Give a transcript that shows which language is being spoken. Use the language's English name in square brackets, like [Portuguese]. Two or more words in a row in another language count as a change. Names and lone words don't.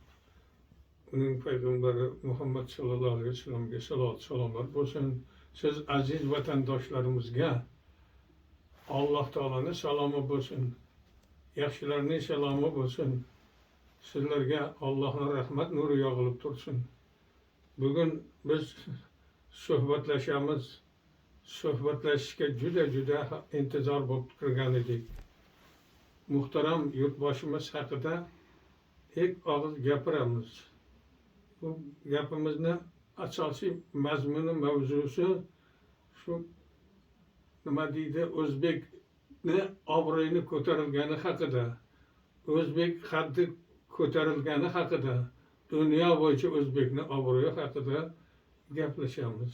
[Turkish] Onun Peygamberi Muhammed [Arabic] sallallahu aleyhi ve sellem'e [Turkish] salat selamlar olsun. Siz aziz vatandaşlarımızga Allah Teala'nın selamı olsun. Yaxshilarning selamı olsun. Sizlerge Allah'ın rahmet nuru yağılıp dursun. [Uzbek] Bugün biz suhbatlashishga juda intizor bo'lib turgan edik. Muhtaram yurtboshimiz haqida ilk og'iz gapiramiz. Bu gapimizni asosiy mazmuni mavzusi shu nima deydi, o'zbekni obro'yini ko'tarilgani haqida, o'zbek qaddi ko'tarilgani haqida, dunyo bo'yicha o'zbekni obro'yi haqida gaplashamiz.